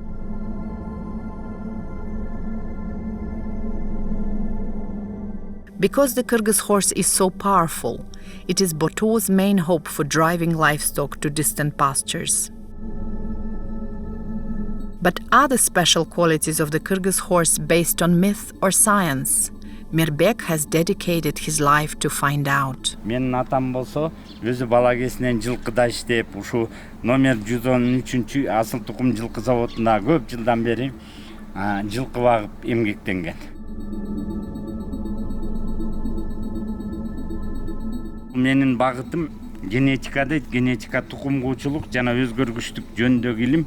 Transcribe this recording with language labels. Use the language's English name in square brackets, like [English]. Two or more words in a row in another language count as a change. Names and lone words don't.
[English] Because the Kyrgyz horse is so powerful, it is Boto's main hope for driving livestock to distant pastures. But are the special qualities of the Kyrgyz horse based on myth or science? Zamirbek has dedicated his life to find out. [Kyrgyz] Менин атам болсо, өзү бала кезинен жылкыда иштеп, ушу номер 113 асыл тукум жылкы заводунда көп жылдан бери жылкы багып эмгектенген. Менин багытым генетика дейт, генетика тукум куучулук жана өзгөргүчтүк жөнүндөгү илим.